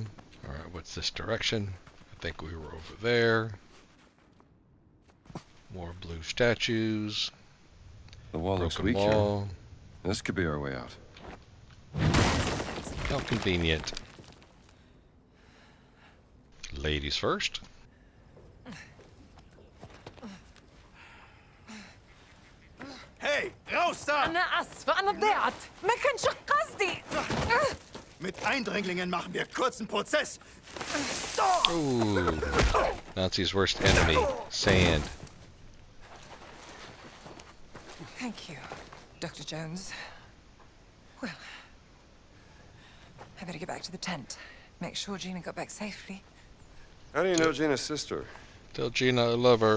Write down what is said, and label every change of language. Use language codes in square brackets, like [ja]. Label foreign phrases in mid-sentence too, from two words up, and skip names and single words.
[en] Alright, what's this direction? I think we were over there. More blue statues. The wall looks Broken weak here. wall. This could be our way out. How convenient. Ladies first. [de] Hey, raus da! [ar] أنا آسفة أنا ضيعت ما كانش قصدي. [de] Mit Eindringlingen machen wir kurzen Prozess. [en] Ooh. Nazi's worst enemy. Sand. Thank you, Dr. Jones. Well, I better get back to the tent. Make sure Gina got back safely. How do you know Gina's sister? Tell Gina I love her.